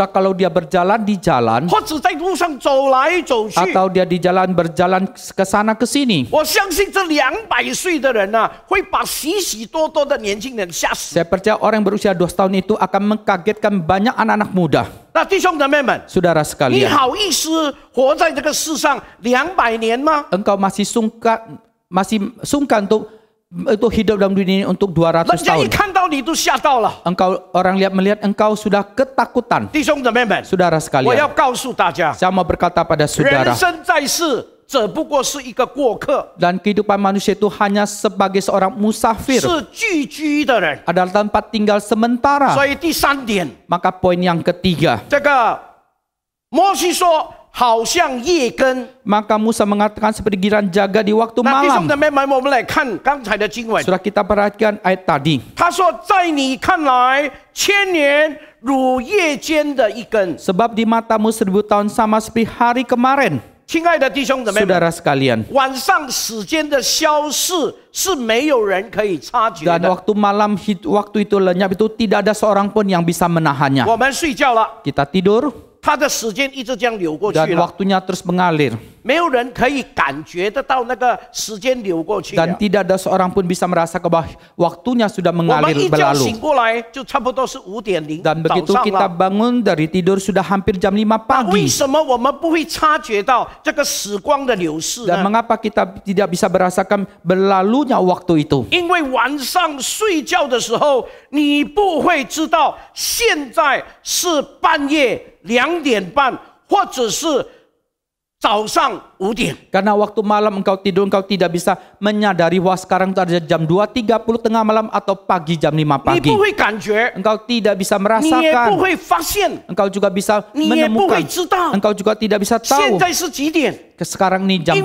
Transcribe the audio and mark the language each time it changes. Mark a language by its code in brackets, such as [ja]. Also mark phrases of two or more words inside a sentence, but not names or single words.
[id] Sudah kalau dia berjalan di jalan, [zh] 或者在路上走来走去， [id] atau dia di jalan berjalan ke sana ke sini, [zh] 我相信这200岁的人呢、会把许许多多的年轻人吓死。 [id] saya percaya orang yang berusia 200 tahun itu akan mengkagetkan banyak anak-anak muda. [zh] 那弟兄姊妹们， [id] Saudara [zh] 你 [id] sekalian, [zh] 好意思活在这个世上200年吗？ [id] engkau masih sungkan untuk hidup dalam dunia ini untuk 200 [zh] 人家一 [id] tahun. [zh] 看到你都吓到了。 [id] Engkau orang melihat engkau sudah ketakutan. [zh] 弟兄姊妹们， [id] Saudara [zh] 我要 [id] sekalian, [zh] 告诉大家， [id] saya mau berkata pada [zh] 人 [id] saudara, [zh] 生在世，只不过是一个过客， [id] dan kehidupan manusia itu hanya sebagai seorang musafir, [zh] 是聚居的人。 [id] adalah tempat tinggal sementara. [zh] 所以第3点， [id] Maka poin yang ketiga, [zh] 这个摩西说，好像夜更。 [id] maka Musa mengatakan seperti giran jaga di waktu [zh] 那弟兄 [id] malam. [zh] 姊妹们，我们来看刚才的经文。 [id] Sudah kita perhatikan ayat tadi. [zh] 他说，在你看来，1000年如夜间的一更。 [id] Sebab di matamu 1000 tahun sama seperti hari kemarin. [zh] 亲爱的弟兄姊妹们， [id] Saudara sekalian, [zh] 晚上时间的消逝是没有人可以察觉 [id] dan [zh] 的。 [id] waktu malam waktu itu lenyap itu tidak ada seorang pun yang bisa menahannya. [zh] 我们睡觉了， [id] Kita tidur [zh] 他的时间一直这样流过去 [id] dan [zh] 了， [id] waktunya terus mengalir. [zh] 没有人可以感觉得到那个时间流过去 [id] Dan [zh] 了。 [id] tidak ada seorang pun bisa merasa bahwa waktunya sudah [zh] 我们 [id] mengalir [zh] 一觉 [id] berlalu. [zh] 醒过来，就差不多是5:00 [id] Dan [zh] 早 [id] begitu [zh] 上 [id] kita [zh] 了。 [id] bangun dari tidur sudah hampir jam 5 [zh] 那为 [id] pagi. [zh] 什么我们不会察觉到这个时光的流逝 [id] Dan [zh] 呢？ [id] mengapa kita tidak bisa merasakan berlalunya waktu itu? [zh] 因为晚上睡觉的时候，你不会知道现在是半夜2:30，或者是早上5点。 [id] Karena waktu malam engkau tidur, engkau tidak bisa menyadari bahwa sekarang itu ada jam 2:30 tengah malam atau pagi jam 5 [zh] 你 [id] pagi. [zh] 不会感觉， [id] Engkau tidak bisa [zh] 你也不 [id] merasakan. [zh] 会发现， [id] Engkau juga bisa [zh] 你也不会 [id] menemukan. [zh] 知道 [id] Engkau juga tidak bisa [zh] 现 [id] tahu [zh] 在是几点， [id] sekarang ini jam